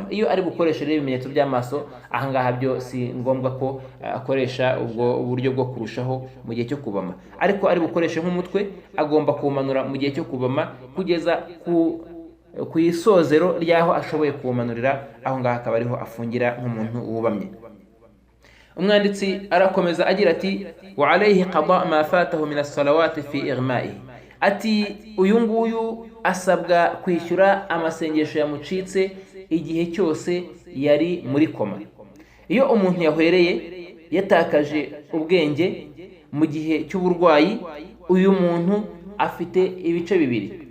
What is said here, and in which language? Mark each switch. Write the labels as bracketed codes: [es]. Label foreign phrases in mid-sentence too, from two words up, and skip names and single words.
[rw] Iyo ari gukoresha ibimenyetso by'amaso, ahangaha byo si ngombwa ko akoresha ubwo buryo bwo kurushaho mu gihe cyo kubama, ariko ari gukoresha nk'umutwe agomba kumanura mu gihe cyo kubama kugeza ku isozero ryaho ashoboye kumanurira, aho ngaho akaba ariho afungira nk'umuntu wubamye. Umwanditsi arakomeza agira ati [ar] وعليه قضاء ما فاته من الصلوات في إغمائه, [rw] ati uyu nguyu asabwa kwishyura amasengesho yamucitse igihe cyose yari muri koma. Iyo umuntu yahwereye yatakaje ubwenge mu gihe cy'uburwayi, uyu muntu afite ibice bibiri.